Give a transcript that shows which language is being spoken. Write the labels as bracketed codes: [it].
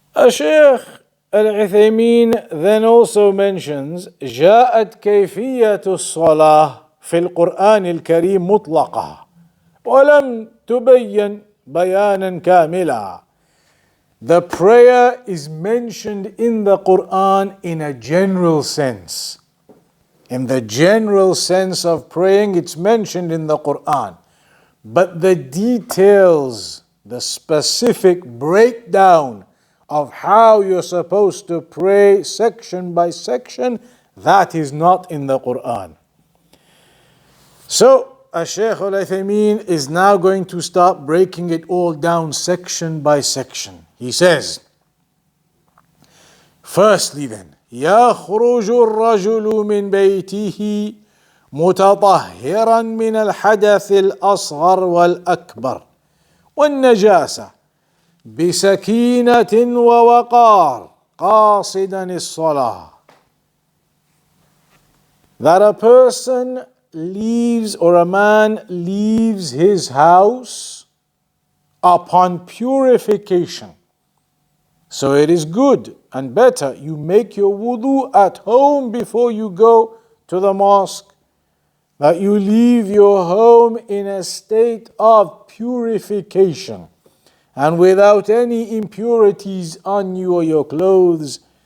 [en] Sheikh Uthaymeen then also mentions [ar] جاءت كيفية الصلاة في القرآن الكريم مطلقة ولم تبين بيانا كاملا. [en] The prayer is mentioned in the Quran in a general sense. In the general sense of praying, it's mentioned in the Quran. But the details, the specific breakdown of how you're supposed to pray section by section, that is not in the Quran. So, Sheikh Uthaymeen is now going to start breaking it all down section by section. He says, firstly then, [ar] يخرج الرجل من بيته متطهرا من الحدث الأصغر والأكبر والنجاسة بسكينة ووقار قاصدا الصلاة. [en] That a person leaves, or a man leaves his house upon purification. So it is good and better you make your wudu at home before you go to the mosque, that you leave your home in a state of purification and without any impurities on you or your clothes.